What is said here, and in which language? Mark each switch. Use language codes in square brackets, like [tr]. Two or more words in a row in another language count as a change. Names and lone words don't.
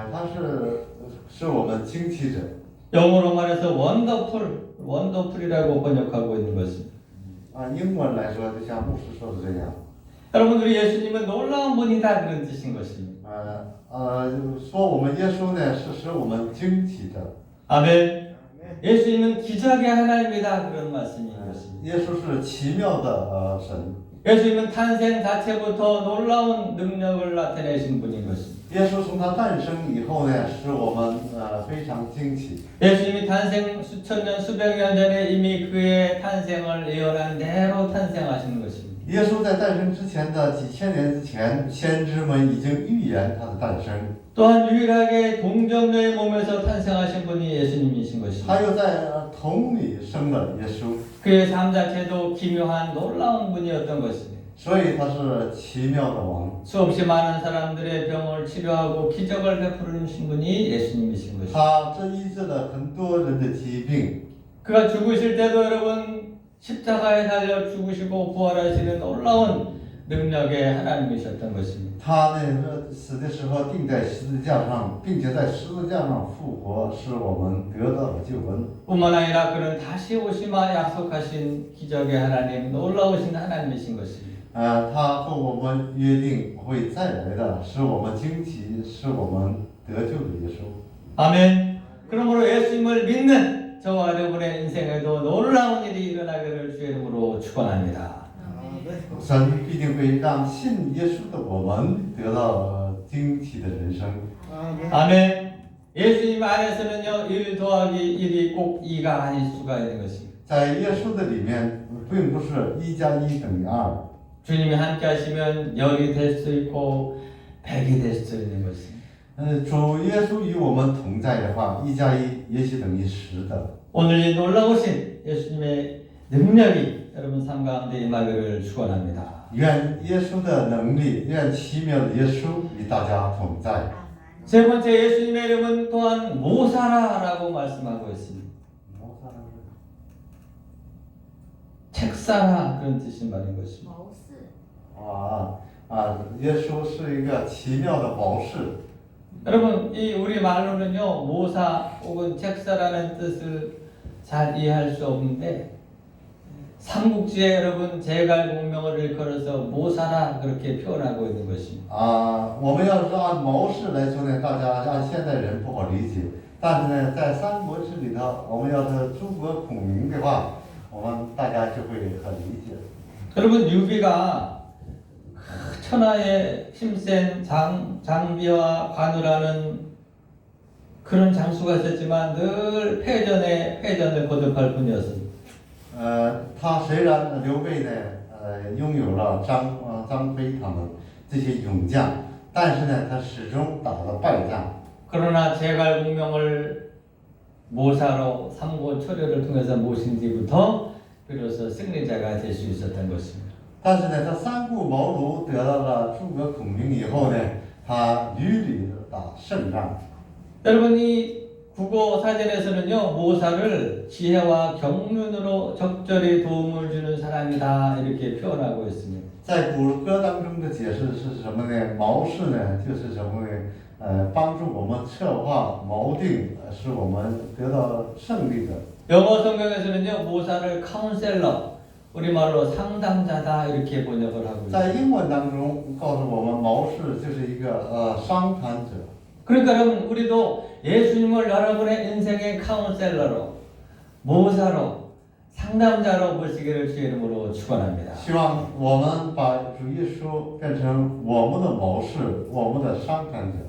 [zh] 他是我们惊奇者。 [ko] 영어로 말해서 원더풀이라고 번역하고 있는 것입니다. [zh] 英文来说，就像牧师说的这样。 [ko] 여러분 우리 예수님은 놀라운 분이다 그런 뜻인 것입니다. [zh] 说我们耶稣呢是使我们惊奇的。 [ko] 아멘. 예수님은 기적의 하나님이다 그런 말씀인 것입니다. [zh] 耶稣是奇妙的神。 [ko] 예수님은 탄생 자체부터 놀라운 능력을 나타내신 분인 것입니다. [zh] 耶稣从他诞生以后呢，使我们非常惊奇。 [ko] 예수님이 탄생 수천 년 수백 년 전에 이미 그의 탄생을 예언한 대로 탄생하시는 것입니다. [zh] 耶稣在诞生之前的几千年之前，先知们已经预言他的诞生。 [ko] 또한 유일하게 동정녀의 몸에서 탄생하신 분이 예수님이신 것입니다. [zh] 他又在童女生了耶稣， [ko] 그의 삶 자체도 기묘한 놀라운 분이었던 것입니다. [zh] 所以他是奇妙的王。 [ko] 수없이 많은 사람들의 병을 치료하고 기적을 베푸신 분이 예수님이신 것입니다. [zh] 他医治了很多人的疾病。 [ko] 그가 죽으실 때도 여러분 십자가에 달려 죽으시고 부활하시는 놀라운 능력의 하나님이셨던 것입니다. [zh] 他呢死的时候钉在十字架上，并且在十字架上复活，使我们得到了救恩。 [ko] 뿐만 아니라 그는 다시 오시마 약속하신 기적의 하나님, 놀라우신 하나님이신 것입니다. [zh] 他和我们约定会再来的，使我们惊奇，使我们得救的耶稣。 [ko] 아멘. 그러므로 예수님을 믿는 저와 여러분의 인생에도 놀라운 일이 일어나기를 주의 이름으로 축원합니다. [zh] 神必定会让信耶稣的我们得到惊奇的人生。 [ko] 아멘. 예수님 안에서는요 1 더하기 1이 꼭 2가 아닐 수가 있는 것입니다. [zh] 在耶稣的里面，并不是1加1等于2。 [ko] 주님이 함께 하시면 0이 될 수 있고 100이 될 수 있는 것입니다. [zh] 主耶稣与我们同在的话，1加1也许等于10的。 [ko] 오늘 이 놀라우신 예수님의 능력이 여러분 삶 가운데 임하기를 축원합니다. [zh] 愿耶稣的能力，愿奇妙的耶稣与大家同在。 [ko] 세 번째 예수님의 이름은 또한 모사라라고 말씀하고 있습니다. 책사라 그런 뜻인 말인 것입니다. [zh] 耶稣是一个奇妙的谋士。 [ko] 여러분 이 우리 말로는요 모사 혹은 책사라는 뜻을 잘 이해할 수 없는데 삼국지에 여러분 제갈공명을 일컬어서 모사라 그렇게 표현하고 있는 것입니다. [zh] 我们要是按谋士来说呢，大家按现代人不好理解。但是呢，在《三国志》里头，我们要是诸葛孔明的话，我们大家就会很理解。 [ko] 여러분 유비가 천하의 힘센 장비와 관우라는 그런 장수가 있었지만 늘 패전을 거듭할 뿐이었습니다. [zh] 他虽然刘备呢，拥有了张飞他们这些勇将，但是呢，他始终打了败仗。 [ko] 그러나 제갈공명을 모사로 삼고 초려를 통해서 모신 뒤부터 비로소 승리자가 될 수 있었던 것입니다. [zh] 但是呢，他三顾茅庐得到了诸葛孔明以后呢，他屡屡打胜仗。 [ko] 여러분 이 국어 사전에서는요 모사를 지혜와 경륜으로 적절히 도움을 주는 사람이다 이렇게 표현하고 있습니다. [zh] 在古歌当中的解释是什么呢？谋士呢，就是什么呢？帮助我们策划谋定，使我们得到胜利的。 [ko] 영어 성경에서는요 모사를 카운셀러 우리말로 상담자다 이렇게 번역을 하고 있습니다. [zh] 在英文当中告诉我们，谋士就是一个商谈者。 [ko] 그러니까 여러분 우리도 예수님을 여러분의 인생의 카운셀러로 모사로 상담자로 모시기를 주의 이름으로 축원합니다. [zh] 希望我们把主耶稣变成我们的谋士，我们的商谈者。